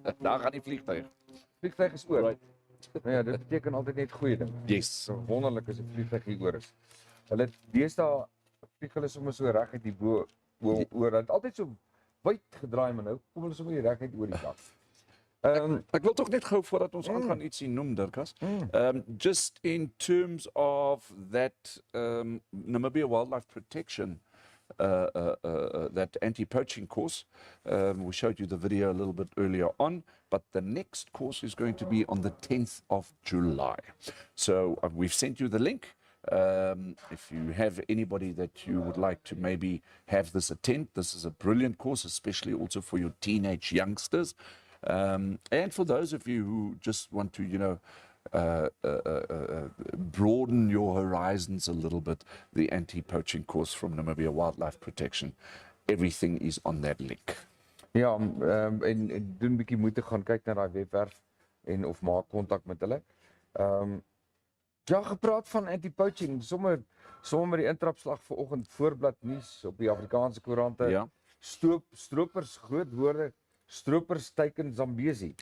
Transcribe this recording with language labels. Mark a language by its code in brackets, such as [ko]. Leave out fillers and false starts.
[af] Daar gaan die vliegtuig. Vliegtuig is oor. [en] Right. [af] Nou ja, dit beteken altyd net goeie ding. [en] Yes. [af] So wonderlik as 'n vliegtuig hier oor is. Hulle deesdae vlieg hulle sommer so reg uit die bo oor. Dit altyd so wyd gedraai, maar nou kom hulle sommer reg uit oor die kant. Ek wil tog net gou voordat ons aangaan ietsie noem, Dirkas. [en] Just in terms of that Namibia Wildlife Protection, that anti-poaching course, we showed you the video a little bit earlier on, but the next course is going to be on the 10th of July. So we've sent you the link. If you have anybody that you would like to maybe have this attend, this is a brilliant course, especially also for your teenage youngsters. And for those of you who just want to, broaden your horizons a little bit, the anti-poaching course from Namibia Wildlife Protection, everything is on that link. [af] Ja, en doen 'n bietjie moeite gaan kyk na daai webwerf en of maak kontak met hulle. Ja, gepraat van anti-poaching, sommer met die intrapslag vanoggend voorblad nuus op die Afrikaanse koerante. Ja. Stroopers, groot woorde, stroopers teiken Zambesi.